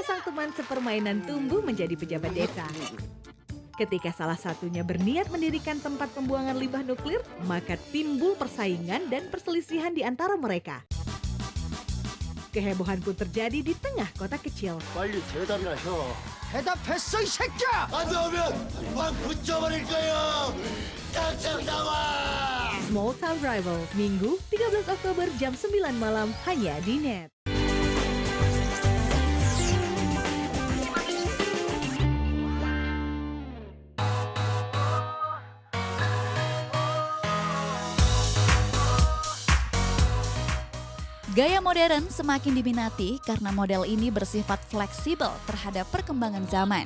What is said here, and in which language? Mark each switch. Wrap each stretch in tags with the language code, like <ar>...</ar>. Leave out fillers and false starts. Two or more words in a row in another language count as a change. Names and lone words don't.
<id>teman sepermainan tumbuh menjadi pejabat desa. Ketika salah satunya berniat mendirikan tempat pembuangan limbah nuklir, maka timbul persaingan dan perselisihan di antara mereka. Kehebohan pun terjadi di tengah kota kecil.</id> <ko>빨리 대답을 하셔. 대답했어 이 새끼야! 안 나오면 막 붙여버릴 거예요. 당장 나와!</ko> <id>Small Town Rival, Minggu 13 Oktober jam 9 malam hanya di NET. Gaya modern semakin diminati karena model ini bersifat fleksibel terhadap perkembangan zaman.</id>